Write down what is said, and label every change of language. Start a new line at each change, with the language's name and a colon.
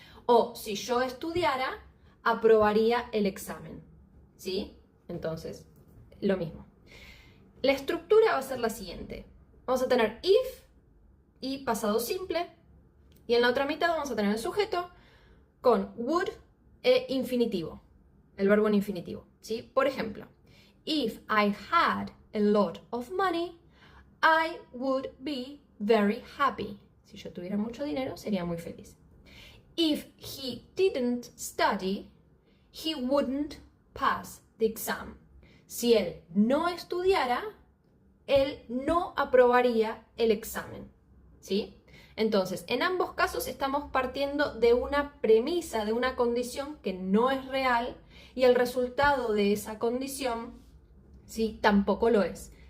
Spanish: O si yo estudiara, aprobaría el examen, ¿sí? Entonces, lo mismo. La estructura va a ser la siguiente. Vamos a tener if y pasado simple. Y en la otra mitad vamos a tener el sujeto con would e infinitivo. El verbo en infinitivo, ¿sí? Por ejemplo,
English: if I had a lot of money, I would be very happy.
Spanish: Si yo tuviera mucho dinero, sería muy feliz.
English: If he didn't study, he wouldn't pass the exam.
Spanish: Si él no estudiara, él no aprobaría el examen, ¿sí? Entonces, en ambos casos estamos partiendo de una premisa, de una condición que no es real y el resultado de esa condición, ¿sí? Tampoco lo es.